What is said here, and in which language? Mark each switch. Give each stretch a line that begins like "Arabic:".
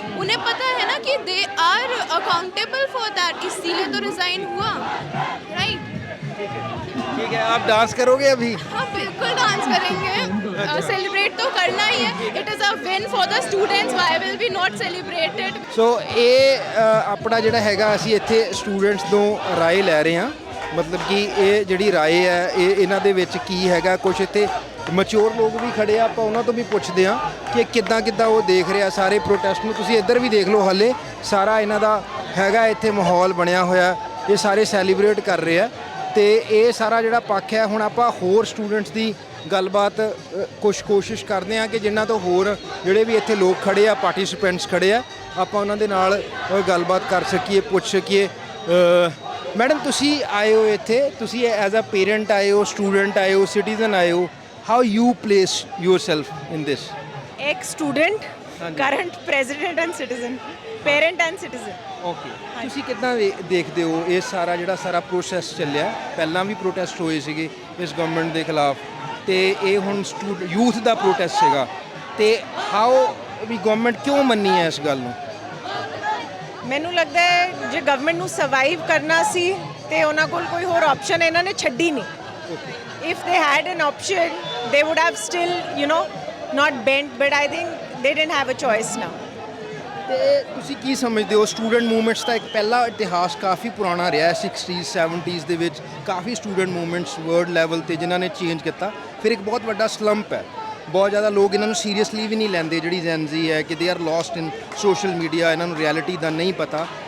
Hindi: उन्हें पता है ना कि
English: they are accountable for that,
Hindi: इसीलिए तो रिज़ाइन हुआ, राइट? ठीक है, आप डांस करोगे अभी? हाँ बिल्कुल डांस करेंगे। सेलिब्रेट तो करना ही है.
English: It is a win for the students. Why will we not celebrate it?
Punjabi: ਸੋ ਇਹ ਆਪਣਾ ਜਿਹੜਾ ਹੈਗਾ ਅਸੀਂ ਇੱਥੇ ਸਟੂਡੈਂਟਸ ਤੋਂ ਰਾਏ ਲੈ ਰਹੇ ਹਾਂ, ਮਤਲਬ ਕਿ ਇਹ ਜਿਹੜੀ ਰਾਏ ਹੈ ਇਹ ਇਹਨਾਂ ਦੇ ਵਿੱਚ ਕੀ ਹੈਗਾ। ਕੁਝ ਇੱਥੇ ਮੈਚੁਰ ਲੋਕ ਵੀ ਖੜੇ ਆ, ਆਪਾਂ ਉਹਨਾਂ ਤੋਂ ਵੀ ਪੁੱਛਦੇ ਹਾਂ ਕਿ ਕਿੱਦਾਂ ਉਹ ਦੇਖ ਰਿਹਾ ਸਾਰੇ ਪ੍ਰੋਟੈਸਟ ਨੂੰ। ਤੁਸੀਂ ਇੱਧਰ ਵੀ ਦੇਖ ਲਓ, ਹਾਲੇ ਸਾਰਾ ਇਹਨਾਂ ਦਾ ਹੈਗਾ ਇੱਥੇ ਮਾਹੌਲ ਬਣਿਆ ਹੋਇਆ, ਇਹ ਸਾਰੇ ਸੈਲੀਬ੍ਰੇਟ ਕਰ ਰਹੇ ਆ। ਤੇ ਇਹ ਸਾਰਾ ਜਿਹੜਾ ਪੱਖ ਹੈ, ਹੁਣ ਆਪਾਂ ਹੋਰ ਸਟੂਡੈਂਟਸ ਦੀ ਗੱਲਬਾਤ ਕੋਸ਼ਿਸ਼ ਕਰਦੇ ਹਾਂ ਕਿ ਜਿਨ੍ਹਾਂ ਤੋਂ ਹੋਰ ਜਿਹੜੇ ਵੀ ਇੱਥੇ ਲੋਕ ਖੜੇ ਆ, ਪਾਰਟਿਸਿਪੈਂਟਸ ਖੜੇ ਆ, ਆਪਾਂ ਉਹਨਾਂ ਦੇ ਨਾਲ ਗੱਲਬਾਤ ਕਰ ਸਕੀਏ, ਪੁੱਛ ਸਕੀਏ। ਮੈਡਮ ਤੁਸੀਂ ਆਏ ਹੋ ਇੱਥੇ, ਤੁਸੀਂ ਐਜ਼ ਅ ਪੇਰੈਂਟ ਆਏ ਹੋ, ਸਟੂਡੈਂਟ ਆਏ ਹੋ, ਸਿਟੀਜ਼ਨ ਆਏ ਹੋ,
English: How you place yourself in this? एक student, current president and citizen, parent and citizen.
Punjabi: Okay, ਤੁਸੀਂ ਕਿੱਦਾਂ ਦੇਖਦੇ ਹੋ ਇਹ ਸਾਰਾ ਪ੍ਰੋਸੈਸ ਚੱਲਿਆ? ਪਹਿਲਾਂ ਵੀ ਪ੍ਰੋਟੈਸਟ ਹੋਏ ਸੀਗੇ ਇਸ ਗਵਰਨਮੈਂਟ ਦੇ ਖਿਲਾਫ, ਤੇ ਇਹ ਹੁਣ ਯੂਥ ਦਾ ਪ੍ਰੋਟੈਸਟ ਸੀਗਾ, ਤੇ ਹਾਊ ਵੀ ਗਵਰਨਮੈਂਟ ਕਿਉਂ ਮੰਨੀ ਹੈ ਇਸ ਗੱਲ ਨੂੰ? ਮੈਨੂੰ ਲੱਗਦਾ ਹੈ ਜੇ ਗਵਰਨਮੈਂਟ ਨੂੰ ਸਰਵਾਈਵ ਕਰਨਾ ਸੀ ਤੇ ਉਹਨਾਂ ਕੋਲ ਕੋਈ ਹੋਰ ਆਪਸ਼ਨ ਇਹਨਾਂ ਨੇ ਛੱਡੀ ਨਹੀਂ.
English: If they had an option they would have still not bent, but I think they didn't have a choice now.
Punjabi: ਤੇ ਤੁਸੀਂ ਕੀ ਸਮਝਦੇ ਹੋ? ਸਟੂਡੈਂਟ ਮੂਵਮੈਂਟਸ ਦਾ ਇੱਕ ਪਹਿਲਾ ਇਤਿਹਾਸ ਕਾਫੀ ਪੁਰਾਣਾ ਰਿਹਾ ਹੈ, 60s 70s ਦੇ ਵਿੱਚ ਕਾਫੀ ਸਟੂਡੈਂਟ ਮੂਵਮੈਂਟਸ ਵਰਲਡ ਲੈਵਲ ਤੇ ਜਿਨ੍ਹਾਂ ਨੇ ਚੇਂਜ ਕੀਤਾ। ਫਿਰ ਇੱਕ ਬਹੁਤ ਵੱਡਾ ਸਲੰਪ ਹੈ, ਬਹੁਤ ਜ਼ਿਆਦਾ ਲੋਕ ਇਹਨਾਂ ਨੂੰ ਸੀਰੀਅਸਲੀ ਵੀ ਨਹੀਂ ਲੈਂਦੇ, ਜਿਹੜੀ ਜੈਨਜ਼ੀ ਹੈ, ਕਿ
English: they are lost in social media,
Punjabi: ਇਹਨਾਂ ਨੂੰ ਰਿਐਲਿਟੀ ਦਾ ਨਹੀਂ ਪਤਾ।